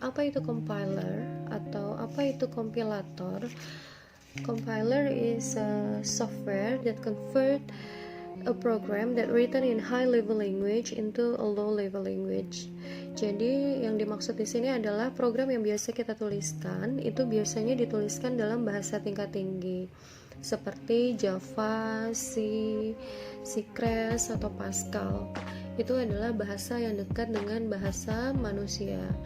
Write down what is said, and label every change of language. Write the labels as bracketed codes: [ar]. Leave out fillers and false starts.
[id] Apa itu compiler atau apa itu kompilator? [en] Compiler is a software that convert a program that written in high level language into a low level language. [id] Jadi yang dimaksud di sini adalah program yang biasa kita tuliskan itu biasanya dituliskan dalam bahasa tingkat tinggi seperti Java, C, Crash atau Pascal. Itu adalah bahasa yang dekat dengan bahasa manusia.